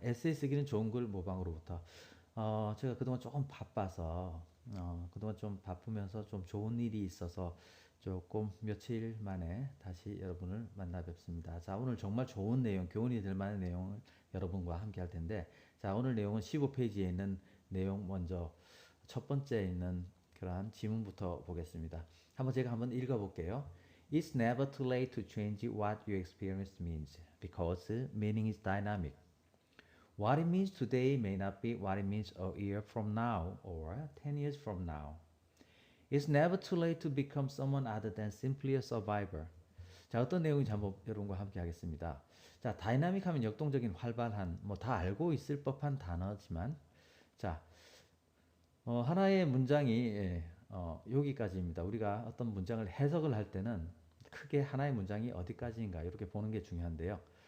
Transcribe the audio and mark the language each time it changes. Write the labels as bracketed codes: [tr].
[ko] 에세이 쓰기는 좋은 글 모방으로부터 제가 그동안 조금 바빠서 그동안 좀 바쁘면서 좀 좋은 일이 있어서 조금 며칠 만에 다시 여러분을 만나 뵙습니다. 자, 오늘 정말 좋은 내용, 교훈이 될 만한 내용을 여러분과 함께 할 텐데, 자, 오늘 내용은 15페이지에 있는 내용 먼저 첫 번째에 있는 그러한 지문부터 보겠습니다. 제가 한번 읽어볼게요. [en] It's never too late to change what you experience means because meaning is dynamic. What it means today may not be what it means a year from now or 10 years from now. It's never too late to become someone other than simply a survivor. [ko] 자, 어떤 내용인지 한번 여러분과 함께 하겠습니다. 자, 다이나믹 하면 역동적인, 활발한, 뭐 다 알고 있을 법한 단어지만, 자, 하나의 문장이 여기까지입니다. 우리가 어떤 문장을 해석을 할 때는 크게 하나의 문장이 어디까지인가 이렇게 보는 게 중요한데요.